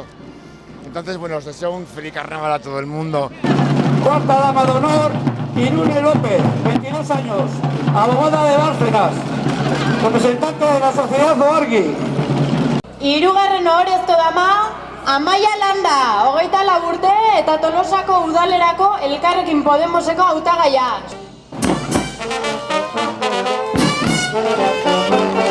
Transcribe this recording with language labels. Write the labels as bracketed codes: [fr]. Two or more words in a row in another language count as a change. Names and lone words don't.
[es] Entonces, bueno, os deseo un feliz carnaval a todo el mundo. Cuarta dama de honor, Irune López, 22 años, abogada de Bárcenas, representante de la sociedad Oargi. [eu] Hirugarren ohorezko dama, Amaia Landa, 24 urte eta Tolosako udalerako Elkarrekin Podemoseko hautagaia.